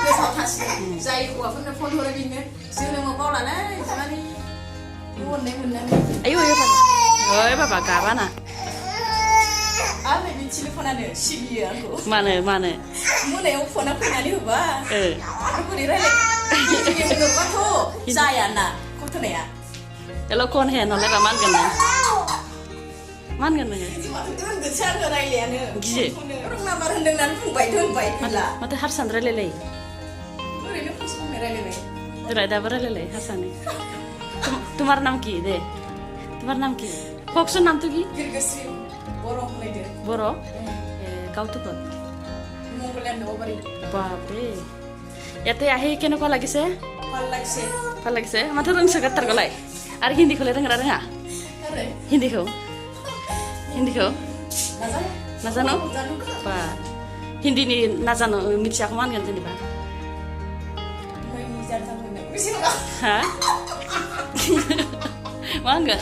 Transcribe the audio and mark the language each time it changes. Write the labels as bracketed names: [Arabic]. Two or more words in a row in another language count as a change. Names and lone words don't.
[Bodo] गोसोआव थासिगोन जाय हौवाफोरनो फन हरो बेनो जोनोमाव बावलालै माने अननाय मोननानै आयौ आयौ बाबा ओइ बाबा गाबाना आरो बे टेलिफनानो सिबियो आंखौ मानो मोनायाव फना फैनानै होबा आरो बोरै रायलाय जायाना गथ'नाया हेल' [Hindi] कौन है [Bodo] नलाय बा मानगोन नों रोंगोनसो आङो रायलायानो गियो रं नाम्बार होनदों होननानै बुंबाय दोनबाय गैला माथो हारसान रायलायलाय ओरैनो फंसे फंनै रायलायबाय दाबो रायलायलाय हारसानि [Hindi] तुम्हारा नाम की दे तुम्हारा नाम की कौन नाम तो की [Bodo] बिरगोस्रि बर' होनलायदो बर' गाव [Hindi] तो कौन [Bodo] मंगलयान न'बारि [Assamese] बाप रे ইয়াতে আহি কেনেকুৱা লাগিছে ভাল লাগিছে ভাল লাগিছে [Bodo] মাথো रोंसोगारथारगौलाय आरो हिन्दीखौलाय रोंगोना रोङा आरो हिन्दीखौ नाजानो नाजानो बा हिन्दीनि नाजानो मिथियाखौ मा होनगोन जेनेबा हा मा होनगोन